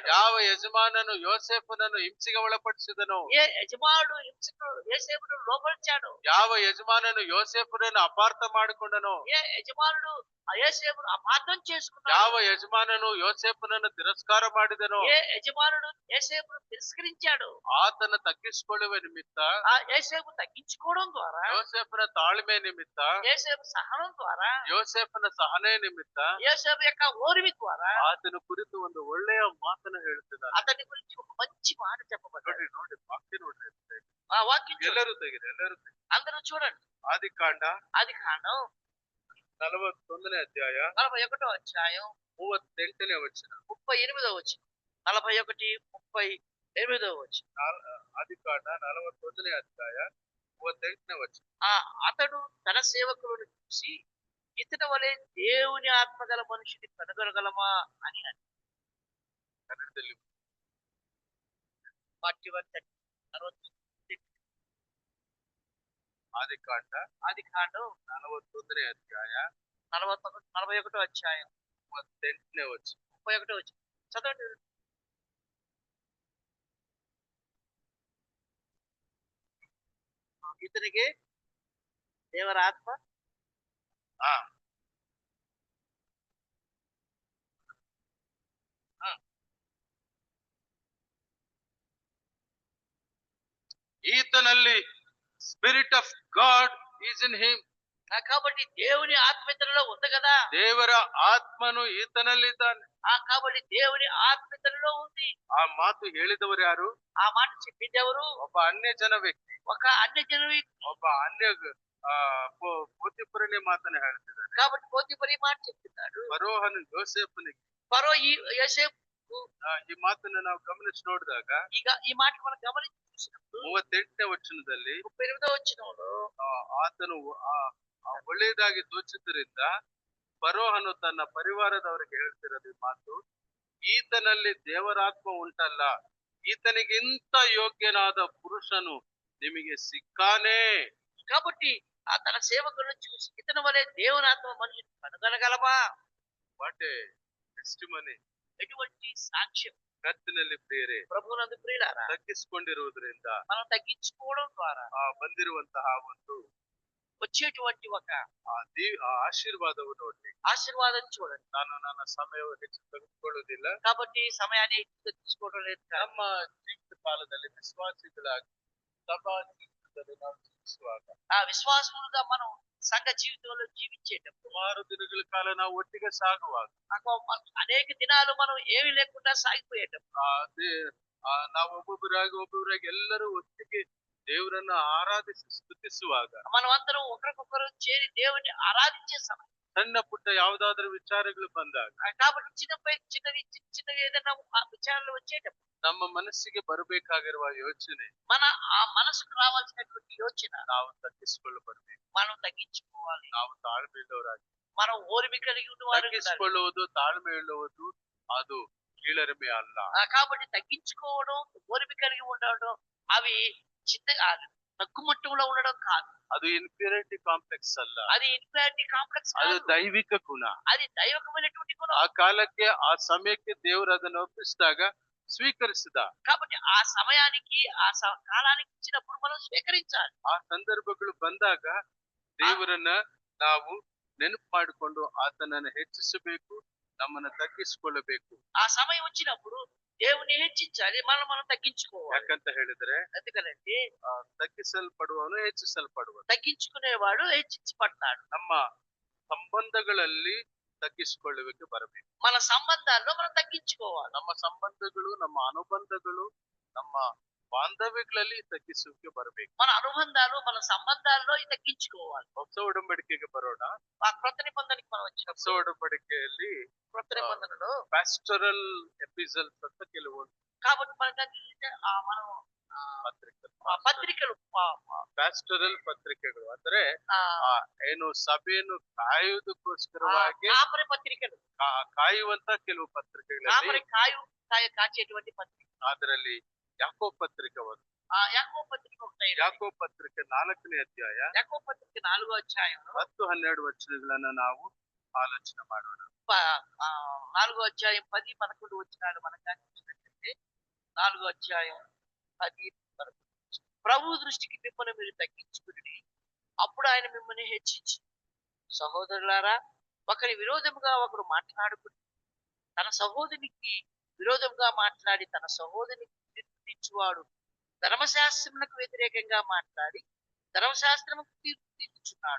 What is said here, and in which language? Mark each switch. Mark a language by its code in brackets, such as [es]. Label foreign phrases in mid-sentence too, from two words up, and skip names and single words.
[kn] ಯಾವ యಜಮಾನನು ಯೋಸೇಫನನ್ನು ಹಿಂಸೆಗೆ ಒಳಪಡಿಸಿದನು, [te] ఏ యజమానుడు హింసకు యేసేపును లోపరిచాడు, [kn] ಯಾವ ಯಜಮಾನನು ಯೋಸೇಫನನ್ನು ಅಪಾರ್ಥ ಮಾಡಿಕೊಂಡನು, [te] ఏ యజమానుడు ఆ యేసేపును అపార్థం చేసుకున్నాడు, [kn] ಯಾವ ಯಜಮಾನನು ಯೋಸೇಫನನ್ನು ತಿರಸ್ಕಾರ ಮಾಡಿದನು, [te] ఏ యజమానుడు యేసేపును తిరస్కరించాడు, [kn] ಆತನ ತಗ್ಗಿಸಿಕೊಳ್ಳುವ ನಿಮಿತ್ತ, [te] ఆ యేసేపు తగ్గించుకోవడం ద్వారా, [kn] ಯೋಸೇಫನ ತಾಳ್ಮೆ ನಿಮಿತ್ತ, [te] యేసేపు సహనం ద్వారా, [kn] ಯೋಸೇಫನ ಸಹನೆ ನಿಮಿತ್ತ [te] యేసేపు యొక్క ఓర్మి ద్వారా [kn] ಆತನ ಕುರಿತು ಒಂದು ಒಳ್ಳೆಯ ಮಾತನ್ನು ಹೇಳ್ತಿದ್ದಾನೆ. [te] అతని గురించి ఒక మంచి మాట చెప్పబడ్డాడు. [kn] ನೋಡಿ ನೋಡಿ ವಾಕ್ಯ ನೋಡ್ರಿ, [te] ఆ వాక్యం చూడండి. [kn] ಎಲ್ಲರೂ ತೆಗಿರಿ, ಎಲ್ಲರೂ ತೆಗಿರಿ. [te] అందరూ చూడండి. [kn] ಆದಿಕಾಂಡ [te] ఆది కాండం [kn] 41ನೇ ಅಧ್ಯಾಯ [te] 41వ అధ్యాయం [kn] 38ನೇ ವಚನ. [te] 38వ వచనం, 41, 38వ వచనం. [kn] ಆದಿಕಾಂಡ 41ನೇ ಅಧ್ಯಾಯ 38ನೇ ವಚನ. [te] అతడు తన సేవకులను చూసి ఇతని వలె దేవుని ఆత్మగల మనుషుని కనుగొనగలమా అని అన్నాడు. [kn] ಕನ್ನಡದಲ್ಲಿ 41, 40. ಆದಿಕಾಂಡ [te] ఆది కాండం [kn] 41ನೇ ಅಧ್ಯಾಯ [te] 41వ అధ్యాయం [kn] 38ನೇ ವಚನ. [te] 31వ వచనం చదవండి. ఇతనికి దేవర ఆత్మ [kn] ಆ ಈತನಲ್ಲಿ [en] spirit of God is in him. [te] కాబట్టి దేవుని ఆత్మ ఇతనిలో ఉంది కదా. [kn] ದೇವರ ಆತ್ಮನು ಈತನಲ್ಲಿದ್ದಾನೆ. [te] కాబట్టి దేవుని ఆత్మ ఇతనిలో ఉంది. [kn] ಆ ಮಾತು ಹೇಳಿದವರು ಯಾರು? [te] ఆ మాట చెప్పింది ఎవరు? [kn] ಒಬ್ಬ ಅನ್ಯ ಜನ ವ್ಯಕ್ತಿ, [te] ఒక అన్య జనవి. [kn] ಒಬ್ಬ ಅನ್ಯ ಪೋತಿಫರನೇ ಮಾತನ್ನ ಹೇಳ್ತಿದ್ದಾನೆ. [te] కాబట్టి పోతీఫరు ఈ మాట చెప్తున్నాడు. [kn] ಫರೋಹನು ಯೋಸೇಫನಿಗೆ [te] ఫరో ఈ యోసేపు [kn] ಈ ಮಾತನ್ನ ನಾವು ಗಮನಿಸಿ ನೋಡಿದಾಗ ಈಗ ಈ [te] మాట మనం గమనించి చూసినప్పుడు [kn] 38ನೇ ವಚನದಲ್ಲಿ [te] 38వ వచనంలో [kn] ಆತನು ಒಳ್ಳೆಯದಾಗಿ ತೋಚಿದ್ದರಿಂದ ಫರೋಹನು ತನ್ನ ಪರಿವಾರದವರಿಗೆ ಹೇಳ್ತಿರೋದು ಈ ಮಾತು, ಈತನಲ್ಲಿ ದೇವರಾತ್ಮ ಉಂಟಲ್ಲ, ಈತನಿಗಿಂತ ಯೋಗ್ಯನಾದ ಪುರುಷನು ನಿಮಗೆ ಸಿಕ್ಕಾನೇ. [te] కాబట్టి తన సేవకులను చూసి ఇతని వలె దేవుని ఆత్మ మనుషుని కనుగొనగలమా? [en] what a testimony. [te] ఎటువంటి సాక్ష్యం. [kn] ಕರ್ತನಲ್ಲಿ ಪ್ರಿಯರೇ, [te] ప్రభువునందు ప్రియులారా, [kn] ತಗ್ಗಿಸಿಕೊಂಡಿರುವುದರಿಂದ [te] మనం తగ్గించుకోవడం ద్వారా [kn] ಬಂದಿರುವಂತಹ ಒಂದು [te] వచ్చేటువంటి ఒక [kn] ಆ ಆಶೀರ್ವಾದವು ನೋಡ್ಲಿ. [te] ఆశీర్వాదం చూడండి. [kn] ನಾನು ನನ್ನ ಸಮಯವು ಹೆಚ್ಚು ತೆಗೆದುಕೊಳ್ಳುವುದಿಲ್ಲ. [te] కాబట్టి సమయాన్ని ఎక్కువగా తీసుకోవడం లేదు కాదు. [kn] ನಮ್ಮ ಜೀವಿತ ಕಾಲದಲ್ಲಿ ವಿಶ್ವಾಸಿಗಳಾಗಿ ಸಭಾ ಜೀವಿತದಲ್ಲಿ ನಾವು ಜೀವಿಸುವಾಗ [te] ఆ విశ్వాసములుగా మనం సంఘ జీవితంలో జీవించేటప్పుడు [kn] ಸುಮಾರು ದಿನಗಳ ಕಾಲ ನಾವು ಒಟ್ಟಿಗೆ ಸಾಗುವಾಗ [te] అనేక దినాలు మనం ఏమీ లేకుండా సాగిపోయేటప్పుడు [kn] ನಾವು ಒಬ್ಬೊಬ್ಬರಾಗಿ ಎಲ್ಲರೂ ಒಟ್ಟಿಗೆ ದೇವರನ್ನ ಆರಾಧಿಸಿ ಸ್ತುತಿಸುವಾಗ [te] మనం అందరం ఒకరికొకరు చేరి దేవుని ఆరాధించే సమయం. [kn] ಸಣ್ಣ ಪುಟ್ಟ ಯಾವುದಾದ್ರೂ ವಿಚಾರಗಳು ಬಂದಾಗ [te] కాబట్టి చిన్నవి ఏదైనా విచారణలు వచ్చేటప్పుడు [kn] ನಮ್ಮ ಮನಸ್ಸಿಗೆ ಬರಬೇಕಾಗಿರುವ ಯೋಚನೆ [te] మన ఆ మనసుకు రావాల్సినటువంటి యోచన [kn] ನಾವು ತಗ್ಗಿಸಿಕೊಳ್ಳಬಾರಬೇಕು. [te] మనం తగ్గించుకోవాలి. [kn] ನಾವು ತಾಳ್ಮೆಯುಳ್ಳವರಾಗಿ [te] మనం ఓర్మి కలిగి ఉన్నవారు [kn] ತಗ್ಗಿಸಿಕೊಳ್ಳುವುದು ತಾಳ್ಮೆಯುಳ್ಳುವುದು ಅದು ಕೀಳರಿಮೆ ಅಲ್ಲ. [te] కాబట్టి తగ్గించుకోవడం ఓర్మి కలిగి ఉండడం అవి తక్కువ మట్టంలో ఉండడం కాదు. [kn] ಅದು [en] inferiority complex [kn] ಅಲ್ಲ, [en] అది inferiority complex [kn] ಅದು [te] కాదు. [kn] ದೈವಿಕ ಗುಣ. [te] అది దైవకమైనటువంటి గుణం. [kn] ಆ ಕಾಲಕ್ಕೆ ಆ ಸಮಯಕ್ಕೆ ದೇವರು ಅದನ್ನು ಒಪ್ಪಿಸಿದಾಗ ಸ್ವೀಕರಿಸಿದ. [te] కాబట్టి ఆ సమయానికి కాలానికి ఇచ్చినప్పుడు మనం స్వీకరించాలి. [kn] ಆ ಸಂದರ್ಭಗಳು ಬಂದಾಗ ದೇವರನ್ನ ನಾವು ನೆನಪು ಮಾಡಿಕೊಂಡು ಆತನನ್ನು ಹೆಚ್ಚಿಸಬೇಕು, ನಮ್ಮನ್ನ ತಗ್ಗಿಸಿಕೊಳ್ಳಬೇಕು. [te] ఆ సమయం వచ్చినప్పుడు దేవుని హెచ్చించాలి, మనం తగ్గించుకోవాలి. [kn] ಯಾಕಂತ ಹೇಳಿದ್ರೆ [te] ఎందుకనంటే [kn] ತಗ್ಗಿಸಲ್ಪಡುವವನು ಹೆಚ್ಚಿಸಲ್ಪಡುವನು. [te] తగ్గించుకునేవాడు హెచ్చించబడతాడు. [kn] ನಮ್ಮ ಸಂಬಂಧಗಳಲ್ಲಿ ತಗ್ಗಿಸಿಕೊಳ್ಳುವಿಕೆ ಬರಬೇಕು. [te] మన సంబంధాల్లో మనం తగ్గించుకోవాలి. [kn] ನಮ್ಮ ಸಂಬಂಧಗಳು, ನಮ್ಮ ಅನುಬಂಧಗಳು, ನಮ್ಮ ಬಾಂಧವ್ಯಗಳಲ್ಲಿ ತಗ್ಗಿಸುವಿಕೆ ಬರಬೇಕು. [te] మన అనుబంధాలు మన సంబంధాల్లో తగ్గించుకోవాలి. [kn] ಹೊಸ ಒಡಂಬಡಿಕೆಗೆ ಬರೋಣ. [te] ఆ క్రొత్త నిబంధనకి మనం [kn] ಹೊಸ [te] వచ్చినప్పుడు [kn] ಒಡಂಬಡಿಕೆಯಲ್ಲಿ [te] క్రొత్త నిబంధనలో [en] pastoral epistles [kn] ಅಂತ ಕೆಲವು [te] కాబట్టి మనం ಪತ್ರಿಕೆಗಳು [kn] ಪ್ಯಾಸ್ಟರಲ್ ಪತ್ರಿಕೆಗಳು ಅಂದ್ರೆ ಏನು ಸಭೆಯನ್ನು ಕಾಯುವುದಕ್ಕೋಸ್ಕರವಾಗಿ [te] కాపరి పత్రికలు, [kn] ಕಾಯುವಂತ ಕೆಲವು ಪತ್ರಿಕೆಗಳಲ್ಲಿ [te] కాపరి కాచేటువంటి పత్రిక. [kn] ಅದರಲ್ಲಿ ಯಾಕೋಬ ಪತ್ರಿಕೆ ಒಂದು. [te] యాకోబు పత్రిక ఉంటాయి. [kn] ಯಾಕೋಬ ಪತ್ರಿಕೆ 4ನೇ ಅಧ್ಯಾಯ [te] యాకోబు పత్రిక 4వ అధ్యాయంలో [kn] 10-12 ವಚನಗಳನ್ನ ನಾವು ಆಲೋಚನೆ ಮಾಡೋಣ. [te] 4వ అధ్యాయం 10-11 వచనాలు మనం చూసినట్లయితే 4వ అధ్యాయం 10-11. ప్రభు దృష్టికి మిమ్మల్ని మీరు తగ్గించుకుని అప్పుడు ఆయన మిమ్మల్ని హెచ్చించి, సహోదరులారా ఒకరి విరోధముగా ఒకరు మాట్లాడుకుని తన సహోదరునికి విరోధంగా మాట్లాడి తన సహోదరునికి తీర్పునిచ్చువాడు ధర్మశాస్త్రములకు వ్యతిరేకంగా మాట్లాడి ధర్మశాస్త్రముకు తీర్పు తీర్చుచున్నాడు.